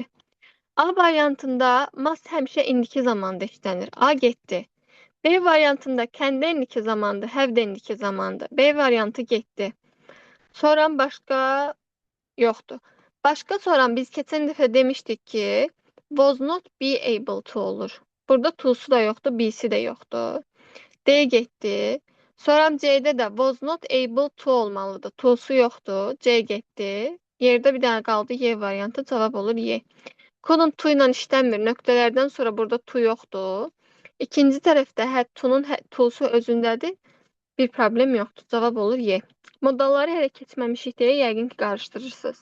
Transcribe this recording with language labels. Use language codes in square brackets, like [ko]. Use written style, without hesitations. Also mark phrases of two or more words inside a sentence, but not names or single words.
[az] A variantında must həmişə indiki zamanda işlənir. A getdi. B variantında can də indiki zamandır, have də indiki zamandır. B variantı getdi. Sonra başqa yoxdur. Başqa soran biz keçən dəfə demişdik ki, [en] was not be able to olur. [az] Burada to'su da yoxdur, be'si də yoxdur. D getdi. Sonra C'də də [en] was not able to [az] olmalıdır. To'su yoxdur. C getdi. Yerdə bir dənə qaldı Y variantı. Cavab olur Y. Couldn't to ilə işlənmir. Nöqtələrdən sonra burada to yoxdur. İkinci tərəfdə had to'nun to'su özündədir. Bir problem yoxdur. Cavab olur Y. Modalları hələ keçməmişik deyə yəqin ki, qarışdırırsınız.